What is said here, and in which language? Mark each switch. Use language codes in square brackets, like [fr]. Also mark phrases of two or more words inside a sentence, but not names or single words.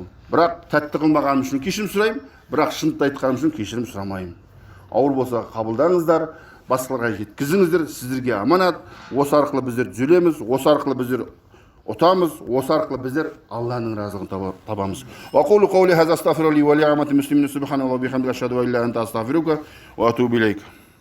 [kk] Бірақ тәтті қылмағаным үшін кешірім сұраймын, бірақ шындықты айтқаным үшін кешірім сұрамаймын. Ауыр болса қабылдаңыздар, басқаларға жеткізіңіздер, сіздерге аманат. Осы арқылы біздер түзелеміз, осы арқылы біздер ұтамыз, осы арқылы біздер Алланың разылығын табамыз. [ar] وأقول قولي هذا أستغفر لي ولأمة المسلمين سبحان الله وبحمده أشهد أن لا إله إلا أنت أستغفرك وأتوب إليك.